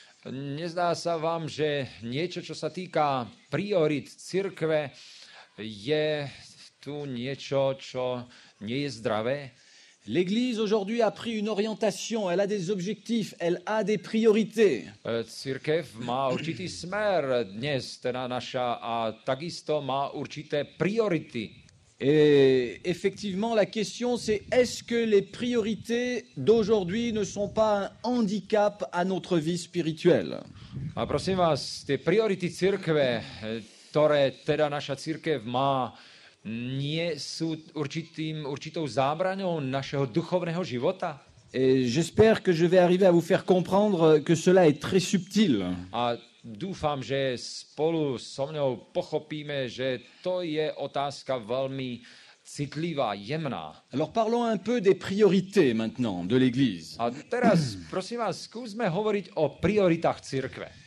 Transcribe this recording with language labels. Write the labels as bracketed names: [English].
[Slovak] Nezdá sa vám, že niečo, čo sa týka priorit cirkve, je tu niečo, čo nie je zdravé? [French] L'Église aujourd'hui a pris une orientation, elle a des objectifs, elle a des priorités. [Slovak] Cirkev má určitý smer dnes, teda naša, a takisto má určité priority. [French] Et effectivement, la question c'est est-ce que les priorités d'aujourd'hui ne sont pas un handicap à notre vie spirituelle? [Slovak] A prosím vás, tie priority cirkve, ktoré teda naša cirkev má, nie sú určitou zábraňou našeho duchovného života? [French] Et j'espère que je vais arriver à vous faire comprendre que cela est très subtil. [Slovak] A dúfam, že spolu so mnou pochopíme, že to je otázka veľmi citlivá, jemná. [French] Alors parlons un peu des priorités maintenant de l'Église. [Slovak] A teraz, prosím vás, skúsme hovoriť o prioritách cirkve.